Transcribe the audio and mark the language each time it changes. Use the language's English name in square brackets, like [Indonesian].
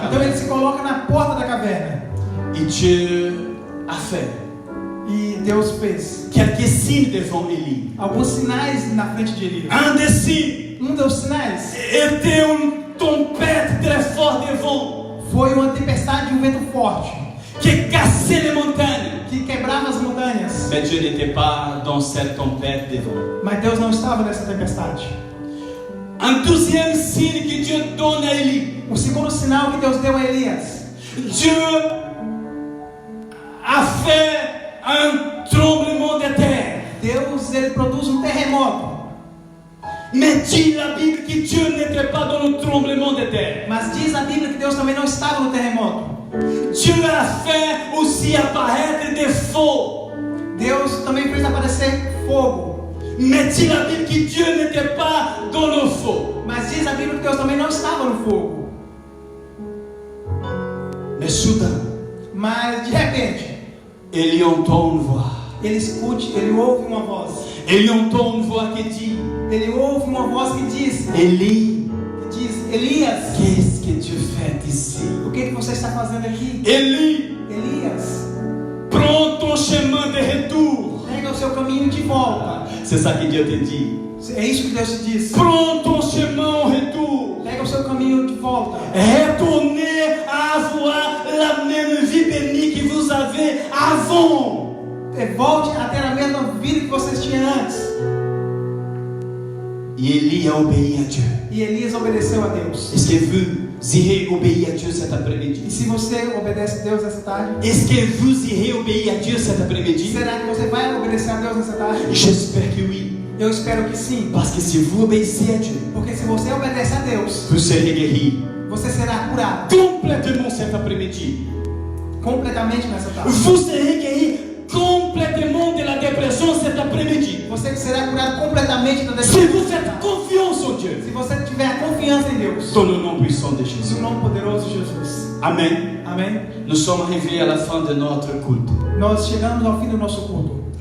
[Portuguese] Então ele se coloca na porta da caverna. [French] Et Dieu a fait [Portuguese] E Deus fez [French] quelques signes devant Élie. [Portuguese] alguns sinais na frente de Elias. [French] Un des signes [Portuguese] Dos sinais [French] était une tempête très forte de vent [Portuguese] foi uma tempestade e um vento forte [French] qui cassait les montagnes. [Portuguese] que quebrava as montanhas. [French] Mais Dieu n'était pas dans cette tempête de vent. [Portuguese] Mas Deus não estava nessa tempestade. [French] Un deuxième signe que Dieu donne à Élie. [Portuguese] O segundo sinal que Deus deu a Elias, [French] Dieu a fait un tremblement de terre. [Portuguese] Deus ele produz um terremoto. [French] Mais dit la Bible que Dieu n'était pas dans le tremblement de terre. [Portuguese] Mas diz a Bíblia que Deus também não estava no terremoto. [French] Dieu a fait aussi apparaître des feux. [Portuguese] Deus também fez aparecer fogo. [French] Mais dit la Bible que Dieu n'était pas dans le feu. [Portuguese] Mas diz a Bíblia que Deus também não estava no fogo. [French] Mais soudain, [Portuguese] Mas de repente, [French] Élie entend une voix. [Portuguese] ele ouve uma voz. [French] Élie entend une voix qui dit, [Portuguese] Ele ouve uma voz que diz, [French] Élie, [Portuguese] Elias, [French] qu'est-ce que tu fais ici? [Portuguese] o que você está fazendo aqui? [French] Élie, [Portuguese] Elias, [French] prends ton chemin de retour. [Portuguese] pega o seu caminho de volta. [French] C'est ça que Dieu te dit. [Portuguese] É isso que Deus te diz. [French] Prends ton chemin en retour. [Portuguese] Pega o seu caminho de volta. [French] Retournez à avoir la même vie bénie que vous avez avant. [Portuguese] Volte a ter a mesma vida que vocês tinham antes. [French] Et Élie a obéi à Dieu. [Portuguese] E Elias obedeceu a Deus. [French] Est-ce que vous irez obéir à Dieu cet [Portuguese] E [French] après-midi? [Portuguese] se você obedece a Deus essa tarde, [French] Est-ce que vous irez obéir à Dieu cet après-midi? [Portuguese] será que você vai obedecer a Deus nessa tarde? [French] J'espère que oui. [Portuguese] Eu espero que sim. [French] Parce que si vous obéissez à Dieu, [Portuguese] Porque se você obedece a Deus, [French] vous serez guéri [Portuguese] você será curado [French] complètement cet après-midi. [Portuguese] completamente nessa tarde. [French] Vous serez guéri complètement de la dépression cet après-midi. [Portuguese] Você será curado completamente da [French] Si [Portuguese] depressão. [French] vous faites confiance en Dieu, [Portuguese] Se você tiver confiança em Deus, [French] dans le nom puissant de Jésus. [Portuguese] no nome poderoso de Jesus. [French] Amen. [Portuguese] Amém? [French] Nous sommes arrivés à la fin de notre culte. [Portuguese] Nós chegamos ao fim do nosso culto.